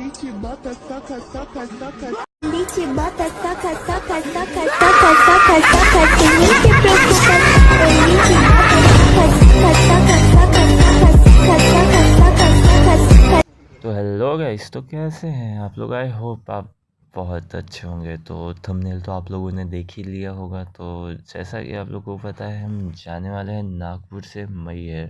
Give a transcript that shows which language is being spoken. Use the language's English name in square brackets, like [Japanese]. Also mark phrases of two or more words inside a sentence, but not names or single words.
[Portuguese] bota, soca, soca, soca. Beat bota, soca, soca, soca, soca, soca, soca, tu nem te preocupa. [Hindi] तो [English] hello guys, [Hindi] तो कैसे हैं आप लोग। [English] I hope [Hindi] आप बहुत अच्छे होंगे। तो थंबनेल तो आप लोगों ने देख ही लिया होगा। तो जैसा कि आप लोगों को पता है, हम जाने वाले हैं नागपुर से मैहर।